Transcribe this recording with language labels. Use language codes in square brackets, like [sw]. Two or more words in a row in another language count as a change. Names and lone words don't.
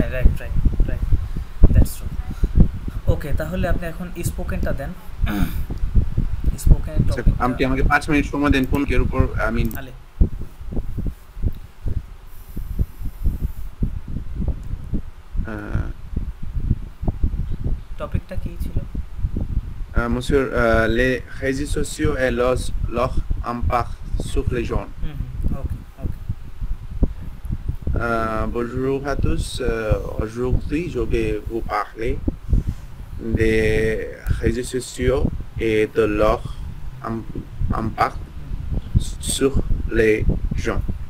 [bn] হ্যাঁ [en] right that's true. [bn] ওকে, তাহলে আপনি এখন স্পোকেনটা দেন। [en] spoken topic [bn] আপনি আমাকে 5 মিনিট সময় দেন, কোন এর উপর আমি টপিকটা কি ছিল? [fr] Monsieur, les réseaux sociaux et leur impact sur les gens. Ok, ok. Bonjour à tous. Aujourd'hui, je vais vous parler des réseaux sociaux et de leur impact sur les gens.